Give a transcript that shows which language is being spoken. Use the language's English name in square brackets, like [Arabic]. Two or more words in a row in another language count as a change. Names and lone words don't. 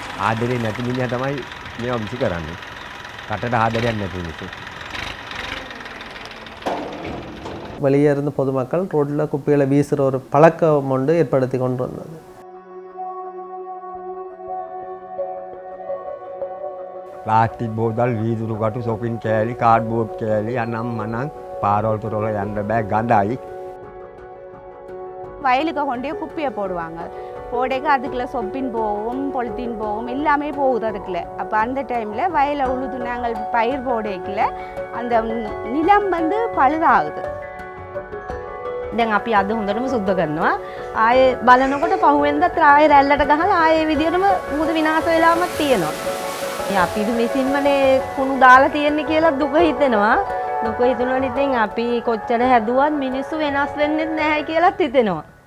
[Sinhala] ආදරේ නැති මිනිහා තමයි මේවා විසි කරන්නේ. කටට ආදරයක් නැති මිනිස්සු. [Tamil] வெளியே இருந்து பொதுமக்கள் ரோட்டில் குப்பைகளை வீசுகிற ஒரு பழக்கம் ஒன்று ஏற்படுத்தி கொண்டு வந்தது. [Sinhala] ප්ලාස්ටික් බෝතල් වීදුරු කටු සොපින් කෑලි කාඩ්බෝඩ් කෑලි අනම් මනම් පාරවල් තොරවල යන්න බෑ ගඳයි. [Tamil] வயலுக்கு கொண்டே குப்பையை போடுவாங்க. போடைக்கு அதுக்குள்ள சொப்பின் போகும், பொலித்தீன் போகும், எல்லாமே போகுது அதுக்குள்ள. அப்போ அந்த டைமில் வயலை உழுது நாங்கள் பயிர் போடைக்குள்ள அந்த நிலம் வந்து பழுதாகுது. [Sinhala] දැන් අපි අද හොඳටම සුද්ධ කරනවා. ආයේ බලනකොට පහුවෙන්දත් ආයේ රැල්ලට ගහලා ආයේ විදියටම මුහුද විනාශ වෙලාමත් තියෙනවා. ඉතින් අපි විසින්මනේ කුණු දාලා තියෙන්නේ කියලා දුක හිතෙනවා. දුක හිතනවනේ ඉතින් අපි කොච්චර හැදුවත් මිනිස්සු වෙනස් වෙන්නේ නැහැ කියලාත් හිතෙනවා.